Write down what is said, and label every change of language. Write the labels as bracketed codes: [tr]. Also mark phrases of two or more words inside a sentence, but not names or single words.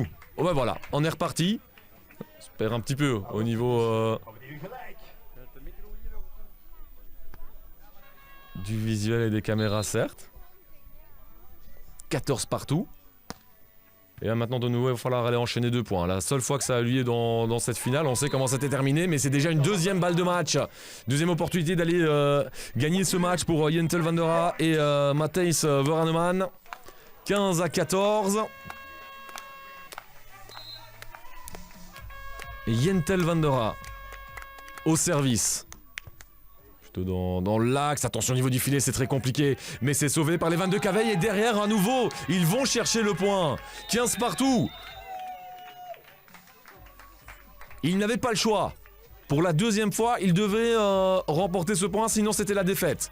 [fr] Oh ben voilà, on est reparti. On se perd un petit peu au niveau du visuel et des caméras, certes. 14 partout. Et là maintenant de nouveau il va falloir aller enchaîner 2 points. La seule fois que ça a lieu dans cette finale, on sait comment c'était terminé, mais c'est déjà une deuxième balle de match. Deuxième opportunité d'aller gagner ce match pour Jentel Van der Raaf et Matthijs Warneman. 15-14. Et Jentel Van der Raaf au service. Dans l'axe, attention au niveau du filet, c'est très compliqué, mais c'est sauvé par les Van de Caveille, et derrière à nouveau, ils vont chercher le point. 15 partout. Ils n'avaient pas le choix. Pour la deuxième fois, ils devaient remporter ce point, sinon c'était la défaite.